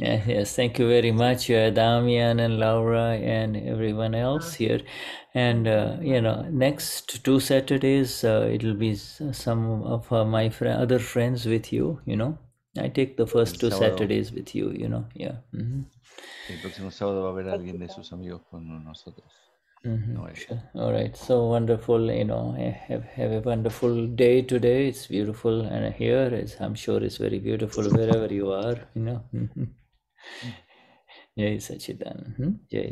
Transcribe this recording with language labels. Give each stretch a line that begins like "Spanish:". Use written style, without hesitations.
English: Yes, thank you very much, Damien and Laura and everyone else here. And next 2 Saturdays, it'll be some of my other friends with you. I take the first 2 Saturdays with you. Yeah.
Spanish: El próximo sábado va a haber alguien de sus amigos con nosotros.
English: Sure. All right. So wonderful. Have a wonderful day today. It's beautiful, and here I'm sure it's very beautiful wherever you are. Jai Sachidanand. Jai